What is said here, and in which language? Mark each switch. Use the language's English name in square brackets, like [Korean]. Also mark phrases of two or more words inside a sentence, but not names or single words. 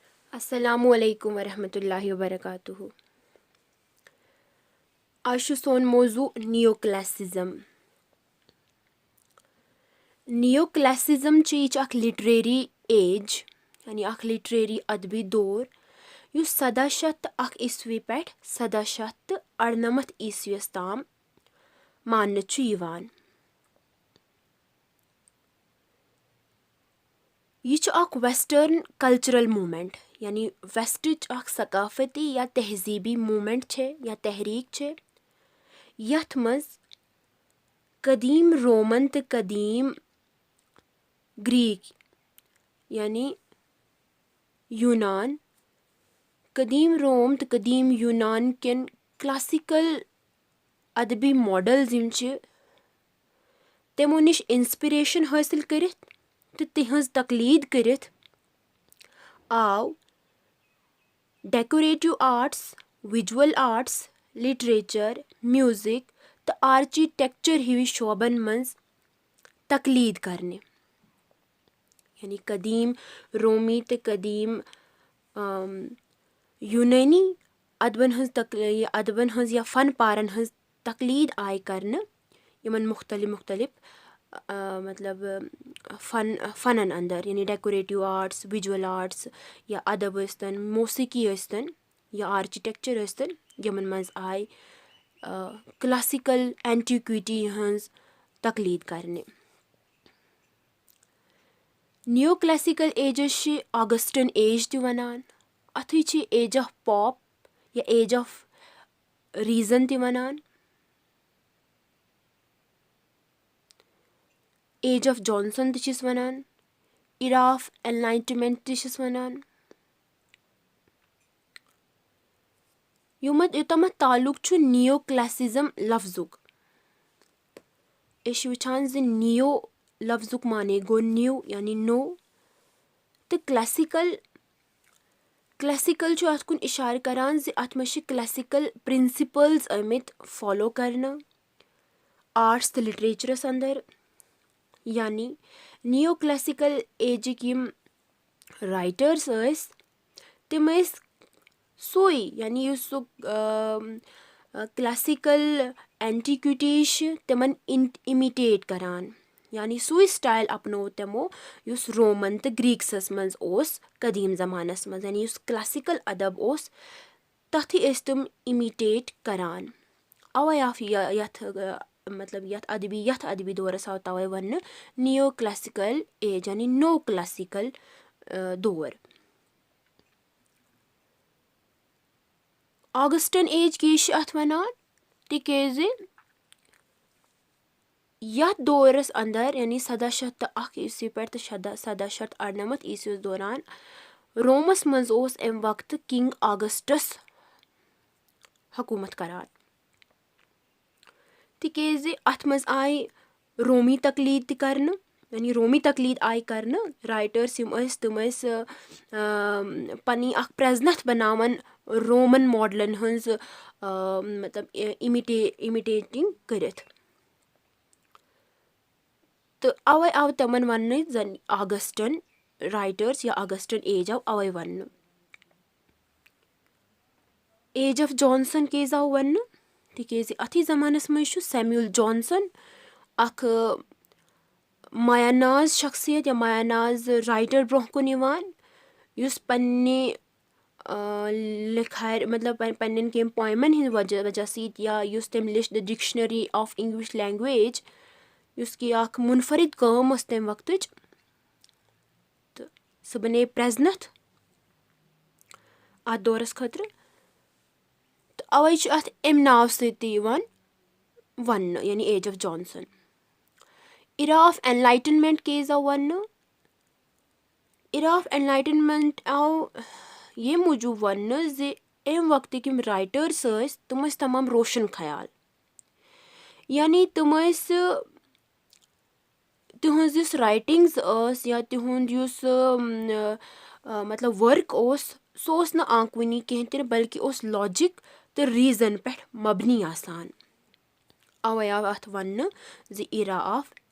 [Arabic] السلام عليكم ورحمة الله وبركاته. [Kashmiri] आज छु सोन मौजू [English] neo classicism. neo classicism [Kashmiri] च यह अख [English] literary age [Kashmiri] यानी अख लिटरेरी अदबी दौर युस 1701 पे 1798 ईस्वीस ताम मानने छु यिवान। यह अख [English] western cultural movement [Kashmiri] यानी वेस्टच अख सकाफती या तहजीबी मूवमेंट छे या तहरीक छे यथ मज कदीम रोमन तो कदीम ग्रीक यानी यूनान कदीम रोम तो कदीम यूनान केन क्लासिकल अदबी मॉडल्स यम चे तमो निश इंस्पिरेशन हासिल करित तो तिहंज तकलीद करित आव [English] decorative arts, visual arts, literature, music [Kashmiri] तो आर्किटेक्चर हिवी शोबन मज तकलीद करने। यानी कदीम रोमी तो कदीम यूनानी अदबन हंज या फन पारन हंज तकलीद आय करने यमन मुख्तलिफ मतलब फनन अंदर यानी [English] decorative arts, visual arts [Kashmiri] या अदब स्तन, मौसीकी स्तन या आर्किटेक्चर स्तन यमन मज आय [English] classical antiquity [Kashmiri] हंज तकलीद करने। [English] neo classical [Kashmiri] एजस [English] Augustan age [Kashmiri] ति वनान अथुई छ [English] age of Pope [Kashmiri] या [English] age of reason [Kashmiri] ति वनान। [English] age of Johnson [Kashmiri] तिस वनान, [English] era of enlightenment [Kashmiri] तिस वनान। योतमत ताल्लुक छु [English] neo classicism [Kashmiri] लफ्जुक इश वुचान ज नियो लफ्जुक माने गो न्यू यानी नो तो क्लासिकल छु अत कुन इशार करान ज अत मज [English] classical principles [Kashmiri] आमित फॉलो करना आर्ट्स तो लिटरेचरस अंदर। यानी [English] neo classical [Kashmiri] एजिक यम राइटर्स तिम सोई यानी सो [English] classical antiquities [Kashmiri] तिमन इमिटेट करान यानी सुई स्टाइल अपनो तमो युस रोमन तो ग्रीक्सस मज ओस कदीम जमानस मज यानी युस क्लासिकल अदब ओस तथी तुम इमिटेट करान। अवै आफ यथ मतलब यथ अदबी दौरस आव तवै वन [English] neo classical age [Kashmiri] यानी नो क्लासिकल दौर। [English] Augustan age [Kashmiri] किश अथ वनान तिकेज यथ दौरस अंदर यानी 1701 ईस्वी पे 1798 ईस्वी दौरान रोमस मज ओस एम वक्त किंग ऑगस्टस हुकूमत करान तिकेज अथ मज आय रोमी तकलीद ति करन यानी रोमी तकलीद आय करन राइटर्स यम तम पनी अख प्रेजनथ बनावन रोमन मॉडलन हंज मतलब इमिटेटिंग करित तो अवै आव तमन वन जन [English] Augustan writers [Kashmiri] या [English] Augustan age [Kashmiri] आव अवै वन। [English] age of Johnson [Kashmiri] केज आव वन तिकेज अथी जमानस मज सैमुअल जॉनसन अख मायानाज शख्सियत या मायानाज राइटर ब्रोह कुन यवान युस पन्ने लिखार मतलब पन्न केम पोयमन हिंद वजह सत या युस तम लिश द डिक्शनरी ऑफ इंग्लिश लैंग्वेज युस की अख मुनफरिद काम तम वक्त तो सह बने प्रेजनथ अत दौरस खतर तो अवै अथ अम नाव सती वन यानी एज ऑफ जॉनसन। [English] era of enlightenment [Kashmiri] केज आव वन [English] era of enlightenment [Kashmiri] आव ये मूजूब वन ज अम वक्त यम राइटर्स तम तमाम रोशन ख्याल यानी तम तिहंज युस राइटिंग्स या तिहुंद युस मतलब वर्क सो न आंकवनी कहें बल्कि ओस लॉजिक तो रीजन पे मबनी आसान। अवै आव अथ वन ज [English] era of